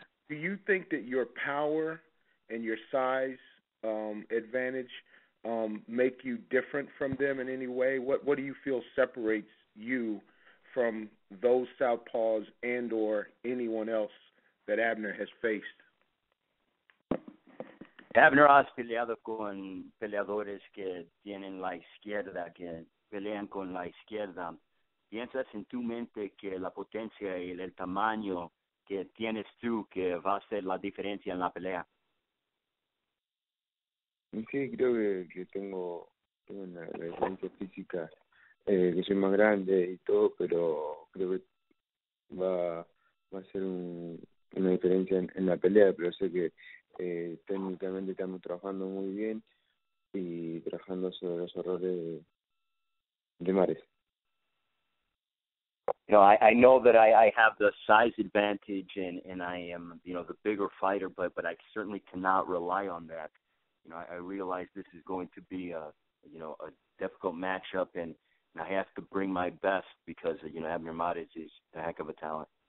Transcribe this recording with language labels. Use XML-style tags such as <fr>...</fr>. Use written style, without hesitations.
<en>Do you think that your power and your size advantage make you different from them in any way? What do you feel separates you from those southpaws and or anyone else that Abner has faced?</en> <es>Abner has peleado con peleadores que tienen la izquierda, que pelean con la izquierda. ¿Piensas en tu mente que la potencia y el tamaño que tienes tú que va a hacer la diferencia en la pelea? Sí, creo que tengo una diferencia física, que soy más grande y todo, pero creo que va a ser una diferencia en la pelea, pero sé que técnicamente estamos trabajando muy bien y trabajando sobre los errores de Mares.</es> <en>I know that I have the size advantage and I am, the bigger fighter, but I certainly cannot rely on that. I realize this is going to be a difficult matchup, and I have to bring my best because, Abner Mares is a heck of a talent.</en>